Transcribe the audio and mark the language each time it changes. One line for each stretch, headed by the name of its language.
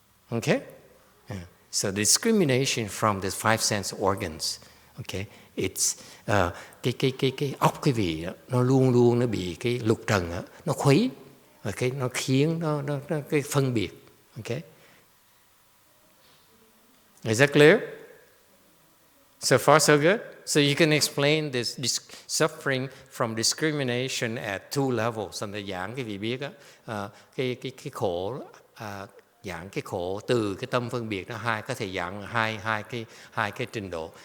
English: Okay, so discrimination from the five sense organs. Okay, it's
Vietnamese: cái óc cái vị đó, nó luôn luôn nó bị cái lục trần đó, nó khuấy, và cái nó khiến nó cái phân biệt.
English: Okay. Is that clear? So far, so good? So you can explain this suffering from discrimination at two levels.
Vietnamese: Anh giảng cái vị biết á, cái khổ, giảng cái khổ từ cái tâm phân biệt nó có thể giảng hai cái trình độ.